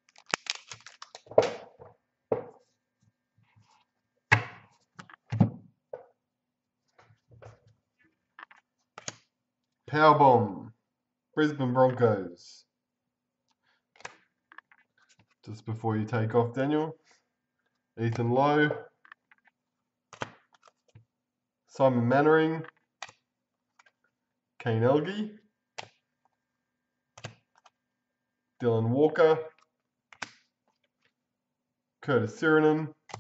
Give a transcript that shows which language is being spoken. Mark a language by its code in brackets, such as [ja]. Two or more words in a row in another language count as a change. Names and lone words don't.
[en] Powerbomb. Brisbane Broncos. Just before you take off, Daniel. Ethan Lowe. Simon Mannering. Kane Elgie. Dylan Walker. Curtis Sirenen.